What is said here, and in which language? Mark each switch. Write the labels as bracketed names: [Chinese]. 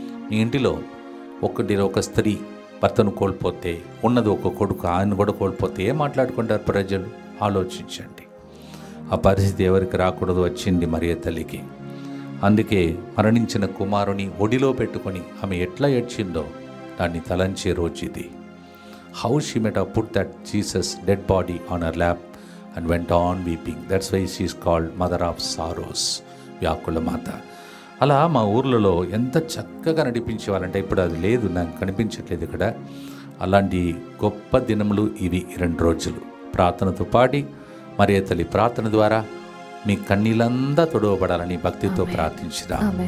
[Telugu] మీ ఇంటిలో ఒక స్త్రీ భర్తను కోల్పోతే, ఉన్నది ఒక కొడుకు, ఆయన కూడా కోల్పోతే ఏం మాట్లాడుకుంటారు ప్రజలు? ఆలోచించండి. ఆ పరిస్థితి ఎవరికి రాకూడదు, వచ్చింది మరియ తల్లికి. అందుకే మరణించిన కుమారుని ఒడిలో పెట్టుకొని ఆమె ఎట్లా ఏడ్చిందో దాన్ని తలంచే రోజు ఇది. [English] How she met put that Jesus dead body on her lap and went on weeping. That's why she is called Mother of Sorrows, వ్యాకుల మాత. [Telugu] అలా మా ఊర్లలో ఎంత చక్కగా నడిపించేవాళ్ళంటే ఇప్పుడు అది లేదు, నాకు కనిపించట్లేదు ఇక్కడ. అలాంటి గొప్ప దినములు ఇవి 2 రోజులు. ప్రార్థనతో పాడి మరియ తల్లి ప్రార్థన ద్వారా మీ కన్నీళ్ళంతా తొడవబడాలని భక్తితో ప్రార్థించిరా.